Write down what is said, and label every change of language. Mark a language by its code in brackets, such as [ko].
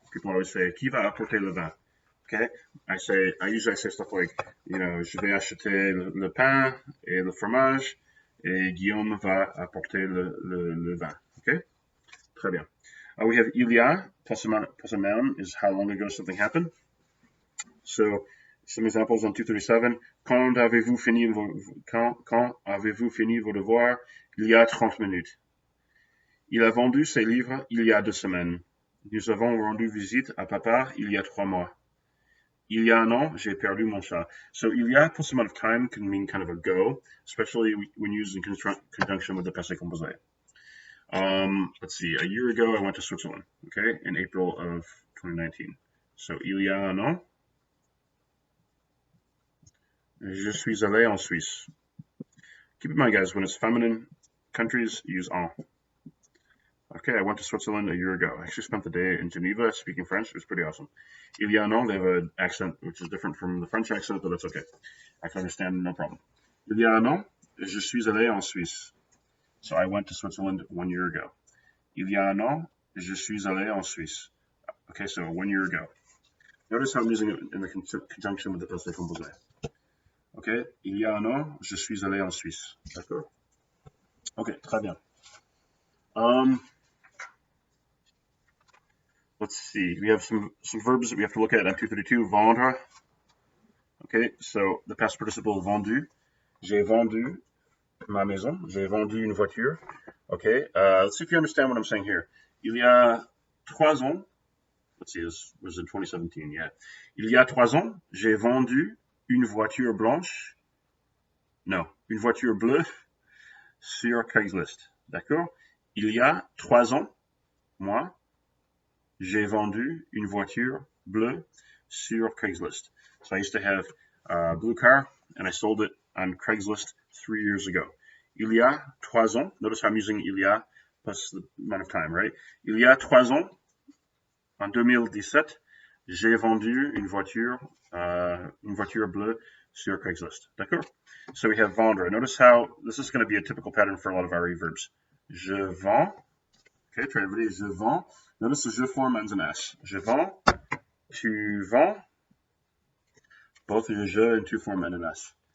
[en] People always say, [fr] qui va apporter le vin? Okay? [en] I usually say stuff like, [fr] je vais acheter le pain et le fromage, et Guillaume va apporter le vin. Okay? Très bien. [en] We have il y a, plus a noun, is how long ago something happened. So, some examples on 237. [fr] Quand avez-vous fini vos devoirs? Il y a 30 minutes. Il a vendu ses livres il y a 2 semaines. Nous avons rendu visite à papa il y a 3 mois. Il y a un an, j'ai perdu mon chat. [en] So, il y a plus amount of time can mean kind of ago, especially when used in conjunction with the passé composé. Let's see, a year ago I went to Switzerland, okay, in April of 2019. [fr] So, il y a un an, je suis allé en Suisse. [en] Keep in mind, guys, when it's feminine countries, use en. Okay, I went to Switzerland a year ago. I actually spent the day in Geneva speaking French. It was pretty awesome. [fr] Il y a un an, [en] they have an accent which is different from the French accent, but that's okay. I can understand, no problem. [fr] Il y a un an, je suis allé en Suisse. [en] So I went to Switzerland 1 year ago. [fr] Il y a un an, je suis allé en Suisse. [en] Okay, so 1 year ago. Notice how I'm using it in the conjunction with the passé composé. Okay, [fr] il y a un an, je suis allé en Suisse. D'accord? Okay, très bien. [en] Let's see. We have some verbs that we have to look at on 232. Vendre. Okay, so the past participle vendu. [fr] J'ai vendu ma maison. J'ai vendu une voiture. [en] Okay, let's see if you understand what I'm saying here. [fr] Il y a 3 ans. [en] Let's see, this was in 2017, yeah. [fr] Il y a 3 ans, j'ai vendu une voiture blanche. Non, une voiture bleue sur Craigslist. D'accord? Il y a 3 ans, moi, j'ai vendu une voiture bleue sur Craigslist. [en] So I used to have a blue car, and I sold it on Craigslist 3 years ago. [fr] Il y a 3 ans, [en] notice how I'm using il y a plus the amount of time, right? [fr] Il y a 3 ans, en 2017, j'ai vendu une voiture bleue sur Craigslist. [en] D'accord? So we have vendre. Notice how this is going to be a typical pattern for a lot of our verbs. [fr] Je vends. [en] Okay, try everybody. Je vends. Notice the je form ends in S. Je vends. [fr] Tu vends. [en] Both the je and tu form end in S.